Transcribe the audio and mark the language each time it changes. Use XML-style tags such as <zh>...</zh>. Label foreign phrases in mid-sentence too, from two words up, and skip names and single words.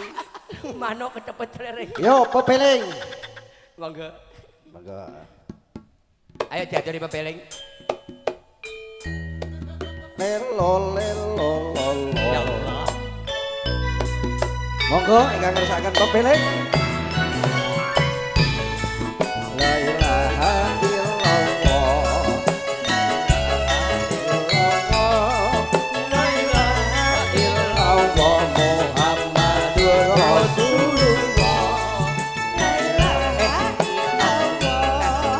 <jv>Manuk kecepet celerekan. Yo, pepeling. Monggo. Monggo. Ayo diajari pepeling. Lelo lelo lolo.</jv> <ar>يا الله.</ar> <jv>Monggo ingkang ngersakaken pepeling.</jv> <ar>لا إله إلا الله. لا إله إلا الله محمد رسول الله. لا إله إلا الله.</ar>